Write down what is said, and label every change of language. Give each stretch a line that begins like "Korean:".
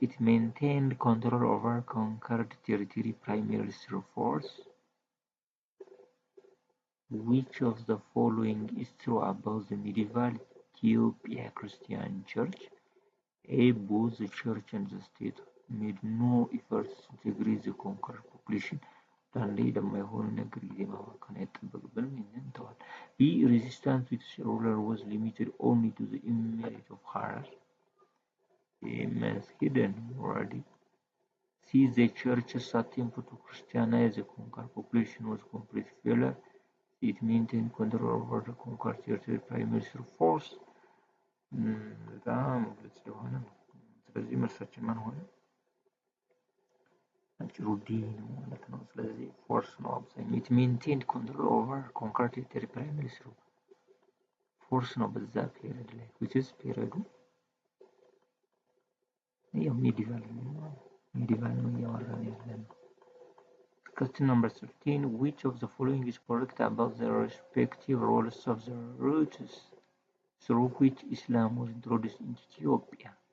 English: It maintained control over conquered territory primarily through force. Which of the following is true about the medieval Ethiopia Christian Church? A. Both the church and the state made no efforts to integrate the conquered population.
Amharic: አንዳንዴ ለማይሆን ነገር ጊዜ ማባከን አይጠበቅብንም። ይህንን እንተዋል። B.
English: Resistance to its ruler was limited only to the Emirate of Harar. Immense hidden already. C. The church's attempt to Christianize the conquered population was complete failure. It maintained control over the conquered territory primarily through force.
Amharic: በጣም ግልጽ የሆነ ነው። ስለዚህ መልሳችን ማን ሆነ? አጭሩ ዲ ነው ማለት ነው። ስለዚህ ፎርስ ነው አብዛኛው።
English: it maintained control over conquered territory primarily through force
Amharic: ነው በዛ ፔሪድ ላይ
English: which is
Amharic: ፔሪዱ ያው ሜዲቫል ነው እያወራን ያለነው።
English: Question number 13. Which of the following is correct about the respective roles of the routes through which Islam was introduced in Ethiopia?